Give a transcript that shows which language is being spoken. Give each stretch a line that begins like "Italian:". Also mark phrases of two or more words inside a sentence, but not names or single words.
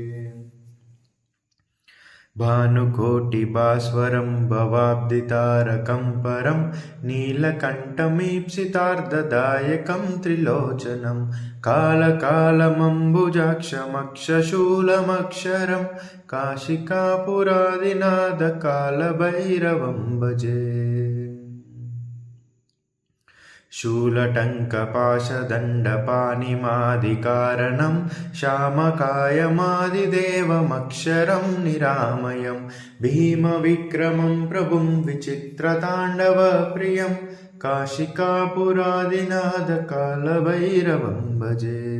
Sanskrit: భానుకోటిభాస్వరం భవాబ్దితారకం పరం నీలకంఠమీప్సితార్ధదాయకం త్రిలోచనం కాలకాలమంబుజాక్షమక్షశూలమక్షరం కాశికాపురాదినాథ కాలభైరవం భజే. शूलटङ्कपाशदण्डपाणिमादिकारणं श्यामकायमादिदेवमक्षरं निरामयं भीमविक्रमं प्रभुं विचित्रताण्डवप्रियं काशिकापुरादिनाथ कालभैरवं भजे.